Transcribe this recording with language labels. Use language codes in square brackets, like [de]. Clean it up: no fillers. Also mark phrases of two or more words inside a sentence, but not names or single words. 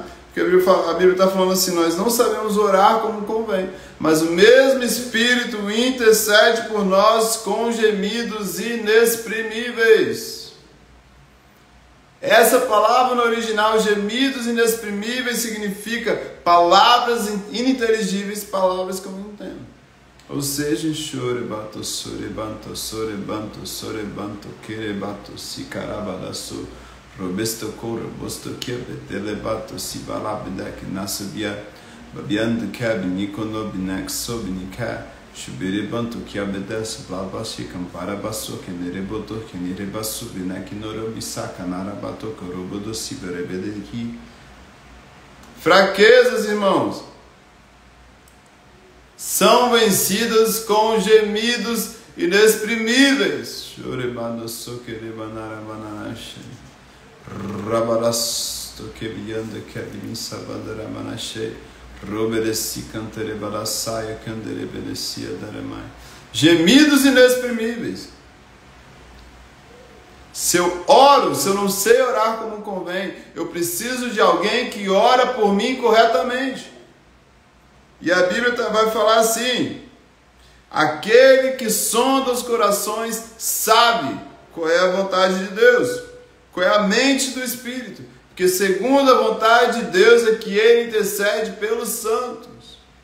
[pt] Porque a Bíblia está falando assim: nós não sabemos orar como convém, mas o mesmo Espírito intercede por nós com gemidos inexprimíveis. Essa palavra no original, gemidos inexprimíveis, significa palavras ininteligíveis, palavras que eu não entendo. Ou seja, chorebato, sorebanto, sorebanto, sorebanto, querebato, sicarabadaço, robesto couro, bosto quebetelebato, sibalabidek, nasubia, babiando cabinicono, binak sobinica, shubiribanto, quiabedes, blabashi, camparabasso, que nerebotor, que nerebasso, binak norobisaka, narabato, corobodo, siberebedeki. Fraquezas, irmãos, são vencidas com gemidos inexprimíveis. Chorebando soquerebanara bananache. Rabarasto quebiando quebin sabadara manache. Robereci canterebarasaia candereberecia daramai. Gemidos inexprimíveis. Se eu oro, se eu não sei orar como convém, eu preciso de alguém que ora por mim corretamente. E a Bíblia vai falar assim: aquele que sonda os corações sabe qual é a vontade de Deus, qual é a mente do Espírito, porque segundo a vontade de Deus é que Ele intercede pelos santos.